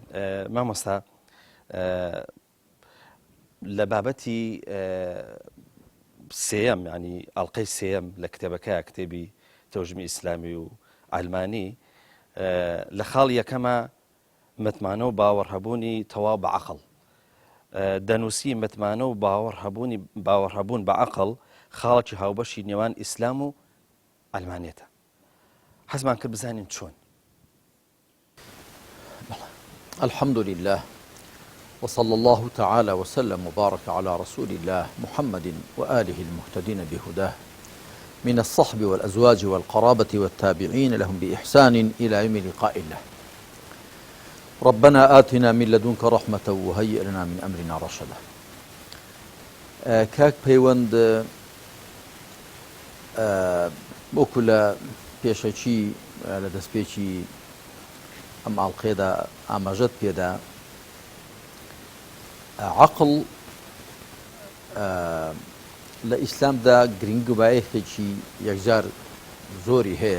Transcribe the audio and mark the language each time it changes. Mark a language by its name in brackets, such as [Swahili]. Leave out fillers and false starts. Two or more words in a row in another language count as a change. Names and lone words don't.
[Central Kurdish] مامۆستا لە بابەتی سێەم ینی ئاڵقەی سێەم لە کتێبەکەیە کتێبی تەوژمی ئیسلامی و ئالمانی لە خاڵ یەکەمە متمانە و باوەڕهەبوونی تەواو بە عەقڵ دەنووسی. متمانە و باوەڕهەبوون بە عەقڵ خاڵێکی هاوبەشی نێوان ئیسلام و ئەلمانیەتە. حەزمان کرد بزانین چۆن. [Arabic] الحمد لله وصلى الله تعالى وسلم وبارك على رسول الله محمد وآله المهتدين بهداه من الصحب والأزواج والقرابة والتابعين لهم بإحسان إلى يوم لقاء الله. ربنا آتنا من لدنك رحمة وهيئ لنا من أمرنا رشدا. [Central Kurdish] كاك پەیوەند بۆکو لە پێشەچی لە دەستپێکی ئەم ئاڵقەیەدا ئاماژەت پێدا عەقڵ لە ئیسلامدا گرنگ و بایەخێکی یەکجار زۆری هەیە.